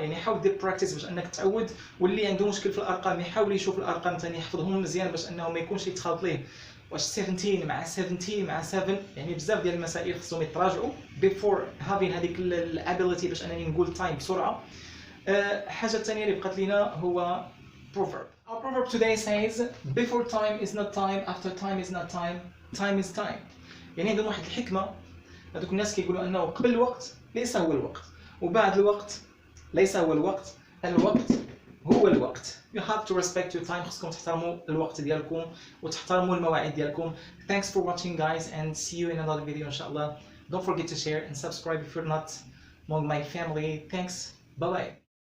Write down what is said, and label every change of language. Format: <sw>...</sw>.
<ar>يعني حاول دير براكتيس باش انك تعود، واللي عنده مشكل في الارقام يحاول يشوف الارقام ثاني يحفظهم مزيان باش انه ما يكونش يتخلط ليه واش 17 مع 17 مع 7. يعني بزاف ديال المسائل خصهم يتراجعوا</ar> <en>before having</en> <ar>هذيك الابيليتي باش انني نقول تايم بسرعة. حاجة الثانية اللي بقات لنا هو proverb.</ar> <en>Our proverb today says before time is not time, after time is not time, time is time.</en> <ar>يعني عندهم واحد الحكمة، هذوك الناس كيقولوا أنه قبل الوقت ليس هو الوقت، وبعد الوقت ليس هو الوقت، الوقت هو الوقت.</ar> <en>You have to respect your time.</en> <ar>خصكم تحترموا الوقت ديالكم وتحترموا المواعيد ديالكم.</ar> <en>Thanks for watching guys and see you in another video</en> <ar>إن شاء الله.</ar> <en>Don't forget to share and subscribe if you're not among my family. Thanks. Bye bye.</en>